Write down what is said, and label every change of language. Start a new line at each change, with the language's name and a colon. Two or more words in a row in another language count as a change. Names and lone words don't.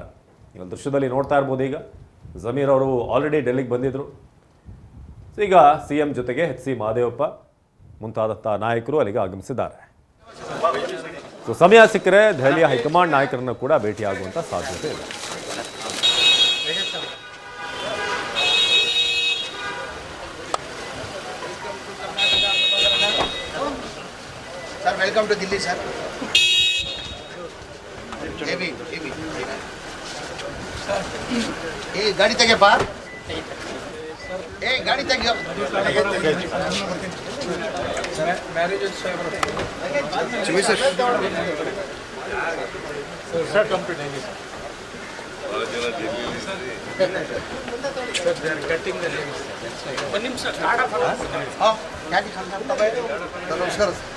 Kannada: ಈ ಒಂದು ದೃಶ್ಯದಲ್ಲಿ ನೋಡ್ತಾ ಇರ್ಬೋದು. ಈಗ ಜಮೀರ್ ಅವರು ಆಲ್ರೆಡಿ ಡೆಲ್ಲಿಗೆ ಬಂದಿದ್ರು. ಈಗ ಸಿಎಂ ಜೊತೆಗೆ ಎಚ್ ಸಿ ಮಹದೇವಪ್ಪ ಮುಂತಾದಂಥ ನಾಯಕರು ಅಲ್ಲಿಗೆ ಆಗಮಿಸಿದ್ದಾರೆ. ಸಮಯ ಸಿಕ್ಕರೆ ದೆಹಲಿಯ ಹೈಕಮಾಂಡ್ ನಾಯಕರನ್ನು ಕೂಡ ಭೇಟಿಯಾಗುವಂಥ ಸಾಧ್ಯತೆ ಇದೆ.
English: Welcome to Delhi sir. ए गाड़ी तक बाहर ए गाड़ी तक मैरिज सर कंप्लीट कटिंग नमस्कार